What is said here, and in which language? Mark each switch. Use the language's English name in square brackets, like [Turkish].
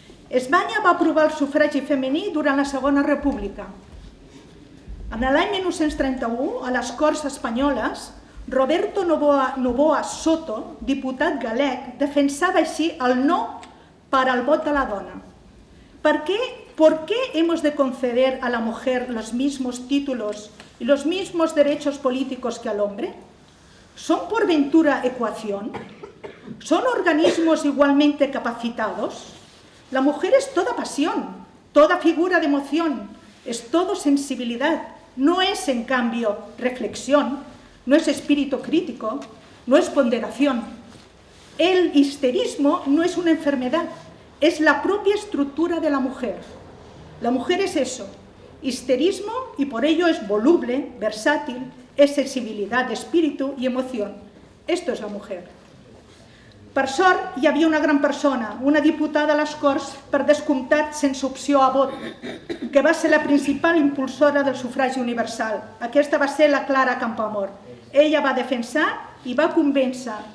[Catalan] Espanya va aprovar el sufragi femení durant la Segona República. En l'any 1931, a les Corts Espanyoles, Roberto Novoa Soto, diputat gallec, defensava així el no para el vot a la dona. [Spanish] ¿Por qué hemos de conceder a la mujer los mismos títulos y los mismos derechos políticos que al hombre? ¿Son por ventura ecuación? ¿Son organismos igualmente capacitados? La mujer es toda pasión, toda figura de emoción, es todo sensibilidad, no es en cambio reflexión, no es espíritu crítico, no es ponderación. El histerismo no es una enfermedad, es la propia estructura de la mujer. La mujer es eso, histerismo, y por ello es voluble, versátil, es sensibilidad de espíritu y emoción. Esto es la mujer. [Catalan] Per sort, hi havia una gran persona, una diputada a les Corts, per descomptat sense opció a vot, que va ser la principal impulsora del sufragi universal. Aquesta va ser la Clara Campoamor. Ella va defensar i va convèncer